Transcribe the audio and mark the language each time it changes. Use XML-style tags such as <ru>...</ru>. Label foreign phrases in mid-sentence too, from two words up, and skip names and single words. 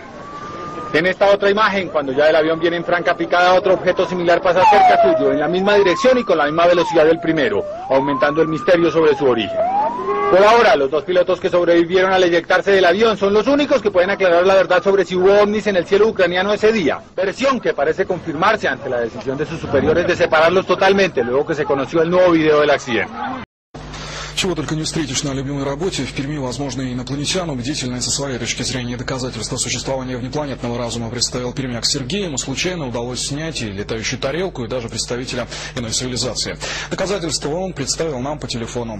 <es>En esta otra imagen, cuando ya el avión viene en franca picada, otro objeto similar pasa cerca suyo, en la misma dirección y con la misma velocidad del primero, aumentando el misterio sobre su origen. Por ahora, los dos pilotos que sobrevivieron al eyectarse del avión son los únicos que pueden aclarar la verdad sobre si hubo ovnis en el cielo ucraniano ese día, versión que parece confirmarse ante la decisión de sus superiores de separarlos totalmente, luego que se conoció el nuevo video del accidente.</es> <ru>Чего только не встретишь на любимой работе. В Перми, возможно, инопланетян, убедительные со своей точки зрения доказательства существования внепланетного разума представил пермяк Сергей. Ему случайно удалось снять и летающую тарелку, и даже представителя иной цивилизации. Доказательства он представил нам по телефону.</ru>